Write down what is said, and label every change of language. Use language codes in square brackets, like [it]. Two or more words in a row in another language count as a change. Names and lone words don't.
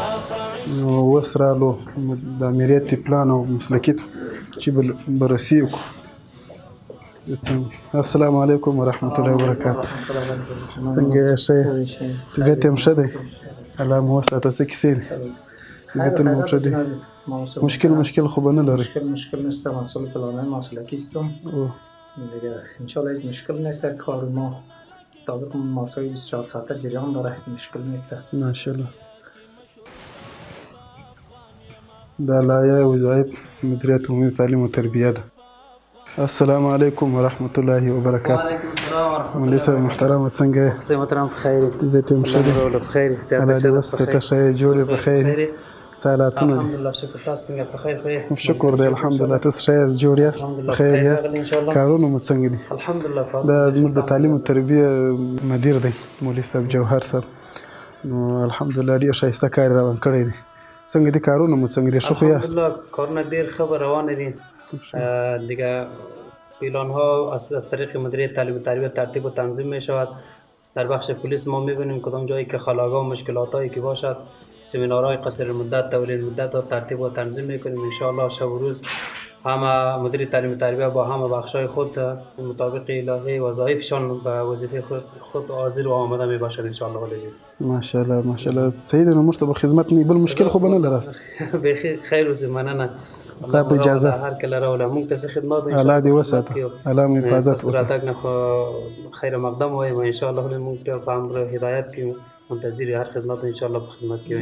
[ps] نو اوس رالو د امریت پلان او مسلکي چې بررسي وکړو. [ar] السلام علیکم ورحمت الله وبرکاته. [ps] څنګه یې؟ ښه یې؟ طبیعت هم ښه دی؟ الله مو وساته. څه کیسې دي؟ طبیعتونه مو ښه دي؟ مشکل خو به نه لرئ؟ [fa] مشکل نیست، مسئول پلانه مسلکی هستم دیگه انشالله هیچ مشکل نیست. کار ما طابق مسائل 24 ساعته جریان داره، هیچ مشکل نیست [ps] ماشاءالله. دا لایحه وظایف مدیریت عمومي تعلیم و تربیه ده. [ar] السلام علیکم ورحمت الله وبرکاته. وعلیکم السلام ورحمت الله. [ps] مولوي صاحب محترمه څنګه یې؟ صحیح محترم بخیر. طبیعت هم ښه دی؟ بخیر. الله دې وسته ته ښه یې؟ جوړې په خیر یې؟ څه حالاتونه دي؟ الحمدلله شکر. تاسو څنګه په خیر خو یې؟ شکر دی الحمدلله. تاسو ښه یاست؟ جوړ یاست؟ په خیر یاست؟ کارونه مو څنګه دي؟ الحمدلله. دا زموږ د تعلیم او تربیه مدیر دی مولوي صاحب جوهر صاحب. نو الحمدلله ډېر ښایسته کار روان کړی دی. څنګه دي کارونه مو څنګه دي؟ ښه خو یاست؟ الحمدلله کارونه ډېر ښه روان دي دیگه. [fa] پیلان ها از طریق مدیریت تعلیم و تربیت ترتیب و تنظیم می شود. در بخش پلیس ما می بینیم کدام جایی که خلاقا و مشکلات هایی که باشد سمینارهای قصیر مدت طویل مدت و ترتیب و تنظیم می کنیم. [ar] ان شاء الله [fa] شب و روز همه مدیر تعلیم و تربیت با همه بخش های خود مطابق لایحه وظایفشان به وظیفه خود حاضر و آماده می باشد [ar] ان شاء الله. [fa] عزیز [ar] ماشاءالله ماشاءالله. [ps] صحیح دی. نو موږ ته به خدمت نه بل مشکل خو به نه لرئ؟ بخیر خیر اوسئ. مننه. ستا په اجازه هر کله راوله مونږ ته څه خدمت وي. الله دې وساته. الله مو حفاظت وکړي. راتګ نه خو خیر مقدم وایم [ar] ان شاء الله. [ps] مونږ ته په امر هدایت کې منتظر هر خدمت [ar] ان شاء الله [ps] په خدمت کې.